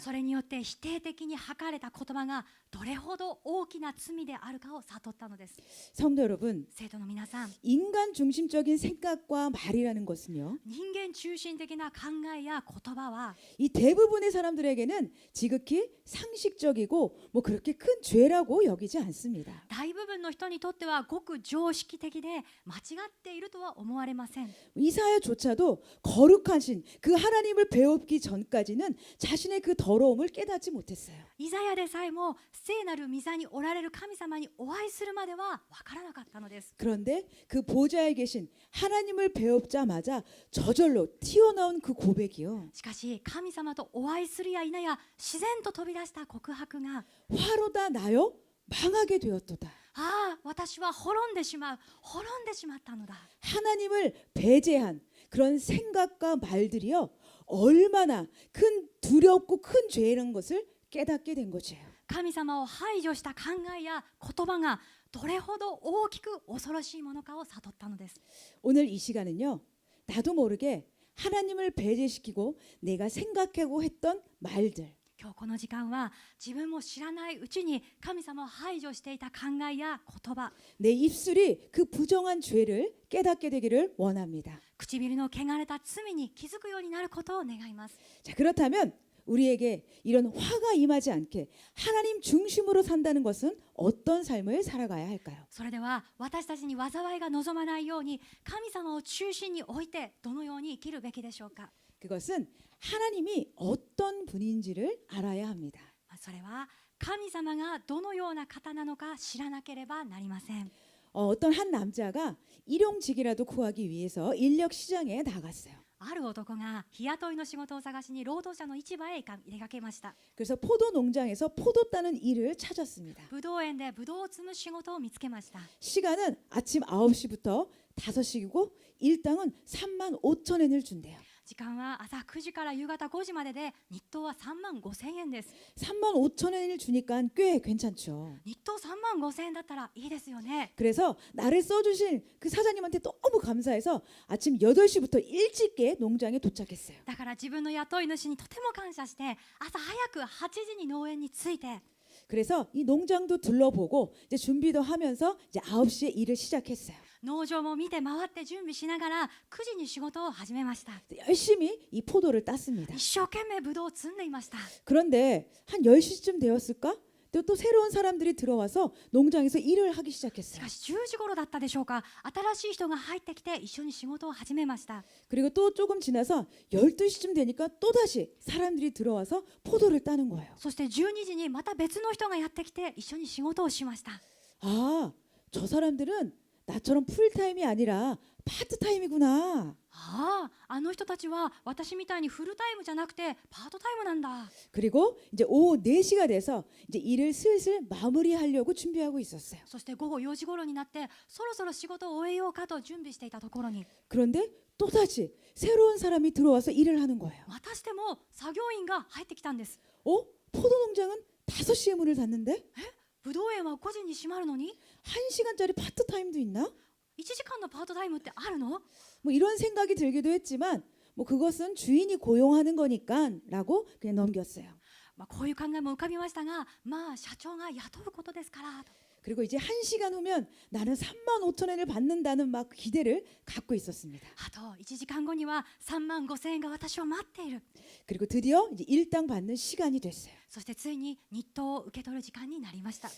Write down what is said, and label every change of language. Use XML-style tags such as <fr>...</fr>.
<ja>それによって否定的に吐かれた言葉がどれほど大きな罪であるかを悟ったのです。</ja> <ko>성도 여러분,</ko> <ja>生徒の皆さん、</ja> <ko>인간 중심적인 생각과 말이라는 것은요,</ko> <ja>人間中心的な考えや言葉は</ja> <ko>이 대부분의 사람들에게는 지극히 상식적이고 뭐 그렇게 큰 죄라고 여기지 않습니다.</ko> <ja>大部分の人にとってはごく常識的で間違っているとは思われません。</ja> <ko>이사야조차도 거룩하신 그 하나님을 배우기 전까지는 자신의 그 더러움을 깨닫지 못했어요.</ko> <ja>イザヤでさえも聖なる御座におられる神様にお会いするまでは分からなかったのです。</ja> <ko>그런데 그 보좌에 계신 하나님을 배우자마자 저절로 튀어나온 그 고백이요.</ko> <ja>しかし神様とお会いするや否や自然と飛び出した告白が</ja> <ko>화로다 나여 망하게 되었도다.</ko> <ja>ああ私は滅んでしまったのだ。</ja> <ko>하나님을 배제한 그런 생각과 말들이요. 얼마나 큰 두렵고 큰 죄라는 것을 깨닫게 된 거지요.</ko> <ja>神様を排除した考えや言葉がどれほど大きく恐ろしいものかを悟ったのです。</ja> <ko>오늘 이 시간은요. 나도 모르게 하나님을 배제시키고 내가 생각하고 했던 말들,</ko> <ja>今日この時間は自分も知らないうちに神様を排除していた考えや言葉、</ja> <ko>내 입술이 그 부정한 죄를 깨닫게 되기를 원합니다.</ko> <ja>唇の汚れた罪に気づくようになることを願います。</ja> <ko>자, 그렇다면 우리에게 이런 화가 임하지 않게 하나님 중심으로 산다는 것은 어떤 삶을 살아가야 할까요?</ko> <ja>それでは私たちに災いが望まないように神様を中心に置いてどのように生きるべきでしょうか。</ja> <ko>그것은 하나님이 어떤 분인지를 알아야 합니다.</ko> <ja>それは神様がどのような方なのか知らなければなりません。</ja> <ko>어떤 한 남자가 일용직이라도 구하기 위해서 인력 시장에 나갔어요.</ko> <ja>ある男が日雇いの仕事を探しに労働者の市場へ出かけました。</ja> <ko>그래서 포도 농장에서 포도 따는 일을 찾았습니다.</ko> <ja>ぶどう園でぶどうを摘む仕事を見つけました。</ja> <ko>시간은 아침 9시부터 5시이고 일당은 35,000엔을 준대요.</ko> <ja>時間は朝9時から夕方5時までで日当は3万5千円です。</ja> <ko>35,000엔을 주니까 꽤 괜찮죠.</ko> <ja>日当3万5千円だったらいいですよね。</ja> <ko>그래서 나를 써주신 그 사장님한테 너무 감사해서 아침 8시부터 일찍게 농장에 도착했어요.</ko> <ja>だから自分の雇い主にとても感謝して朝早く8時に農園に着いて</ja> <ko>그래서 이 농장도 둘러보고 이제 준비도 하면서 이제 9시에 일을 시작했어요.</ko> <ja>農場も見て回って準備しながら9時に仕事を始めました。</ja> <ko>열심히 이 포도를 땄습니다.</ko> <ja>一生懸命ぶどうを摘んでいました。</ja> <ko>그런데 한 10시쯤 되었을까? 또 새로운 사람들이 들어와서 농장에서 일을 하기</ko> <ja>し</ja> <ko>시작했어요.</ko> <ja>かし10時頃だったでしょうか。新しい人が入ってきて一緒に仕事を始めました。</ja> <ko>그리고 또 조금 지나서 12시쯤 되니까 또다시 사람들이 들어와서 포도를 따는 거예요.</ko> <ja>そして12時にまた別の人がやってきて一緒に仕事をしました。</ja> <ko>아, 저 사람들은 나처럼 풀타임이 아니라 파트타임이구나.</ko> <ja>ああ、あの人たちは私みたいにフルタイムじゃなくてパートタイムなんだ。</ja> <ko>그리고 이제 오후 4시가 돼서 이제 일을 슬슬 마무리하려고 준비하고 있었어요.</ko> <ja>そして午後4時頃になってそろそろ仕事を終えようかと準備していたところに</ja> <ko>그런데 또다시 새로운 사람이 들어와서 일을 하는 거예요.</ko> <ja>またしても作業員が入ってきたんです。</ja> <ko>포도 농장은 5시에 문을 닫는데?</ko> <ja>ぶどう園は5時に閉まるのに</ja> <ko>1시간짜리 파트타임도 있나?</ko> <ja>1時間のパートタイムってあるの？</ja> <ko>뭐 이런 생각이 들기도 했지만 뭐 그것은 주인이 고용하는 거니까라고 그냥 넘겼어요.</ko> <ja>こういう考えも浮かびましたが、まあ社長が雇うことですからと。</ja> <ko>그리고 이제 1시간 후면 나는 35,000엔을 받는다는 막 기대를 갖고 있었습니다.</ko> <ja>あと1時間後には3万5千円が私を待っている。</ja> <ko>그리고 드디어 이제 일당 받는 시간이 됐어요.</ko> <ja>そしてついに日当を受け取る時間になりました。</ja>